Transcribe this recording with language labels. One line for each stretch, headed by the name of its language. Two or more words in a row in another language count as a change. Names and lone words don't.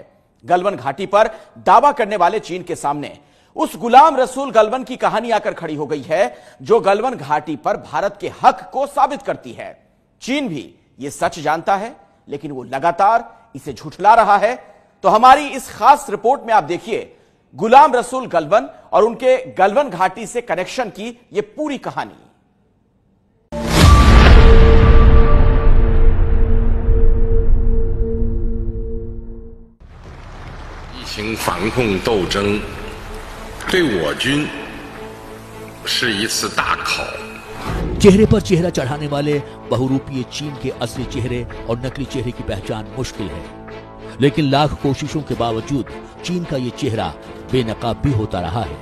Hindi: गलवान घाटी पर दावा करने वाले चीन के सामने उस गुलाम रसूल गलवान की कहानी आकर खड़ी हो गई है, जो गलवान घाटी पर भारत के हक को साबित करती है। चीन भी यह सच जानता है, लेकिन वो लगातार इसे झुठला रहा है। तो हमारी इस खास रिपोर्ट में आप देखिए गुलाम रसूल गलवान और उनके गलवान घाटी से कनेक्शन की यह पूरी कहानी।
Chinese: 疫情防控斗争对我军是一次大考。
Hindi: चेहरे पर चेहरा चढ़ाने वाले बहुरूपीय चीन के असली चेहरे और नकली चेहरे की पहचान मुश्किल है, लेकिन लाख कोशिशों के बावजूद चीन का ये चेहरा बेनकाब भी होता रहा है।